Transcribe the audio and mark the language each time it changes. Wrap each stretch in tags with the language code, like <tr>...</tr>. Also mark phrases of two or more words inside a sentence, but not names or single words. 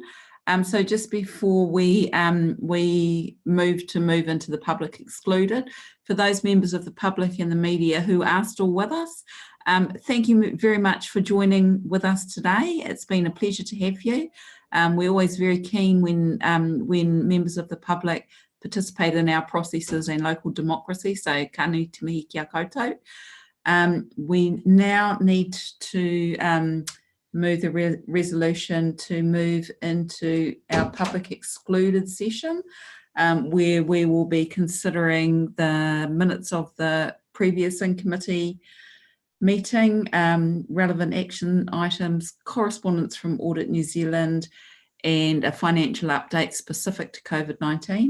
<en>So just before we move into the public excluded, for those members of the public and the media who are still with us, thank you very much for joining with us today. It's been a pleasure to have you. We're always very keen when members of the public participate in our processes and local democracy, so</en> <mi>ka nui te mihi kia koutou.</mi> <en>We now need to move the resolution to move into our public excluded session, where we will be considering the minutes of the previous in-committee meeting, relevant action items, correspondence from Audit New Zealand, and a financial update specific to COVID-19.</en>